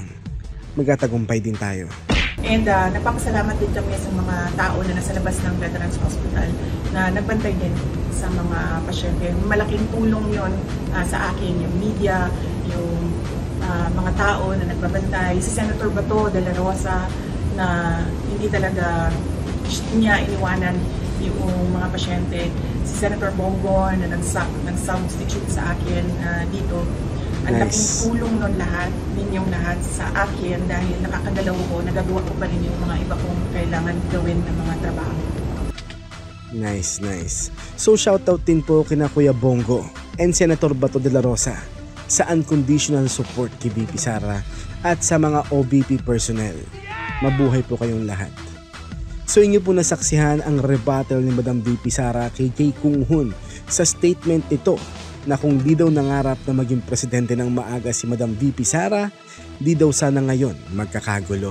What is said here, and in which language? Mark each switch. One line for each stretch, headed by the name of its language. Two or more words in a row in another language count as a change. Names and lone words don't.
Filipino: Magtatagumpay din tayo. And nagpapasalamat din kami sa mga tao na nasa labas ng Veterans Hospital na nagbantay din sa mga pasyente. Malaking tulong yon sa akin, yung media, yung mga tao na nagbabantay. Si Senator Bato de la Rosa na hindi talaga niya iniwanan yung mga pasyente. Si Senator Bongo na nag-substitute sa akin dito. Ang Nice. laking tulong nun lahat, ninyong lahat sa akin dahil nakakadalaw ko, nagagawa ko pa rin yung mga iba kong kailangan gawin ng mga trabaho. Nice, nice. So shoutout din po kina Kuya Bongo and Senator Bato de la Rosa sa
English: unconditional support
Filipino: kay VP Sara at sa mga OVP personnel. Mabuhay po kayong lahat. So inyo po nasaksihan ang rebuttal ni Madam VP Sara kay Jay Kung Hoon sa statement ito na kung di daw nangarap na maging presidente ng maaga si Madam VP Sara, di daw sana ngayon magkakagulo.